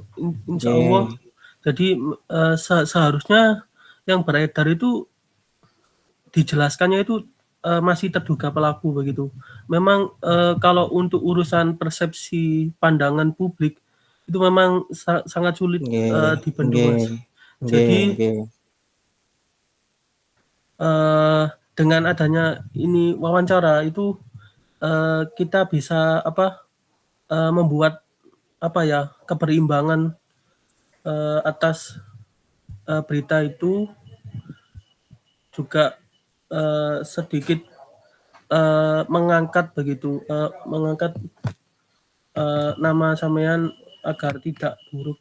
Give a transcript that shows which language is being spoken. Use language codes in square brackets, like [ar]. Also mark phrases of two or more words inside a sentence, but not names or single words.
[ar] إن شاء الله. [id] Oke. Jadi seharusnya yang beredar itu dijelaskannya itu masih terduga pelaku begitu. Memang kalau untuk urusan persepsi pandangan publik itu memang sangat sulit Nggih, dibendung nggih, Mas. nggih, Jadi nggih. dengan adanya ini wawancara itu kita bisa membuat keberimbangan atas berita itu juga sedikit mengangkat nama sampean agar tidak buruk.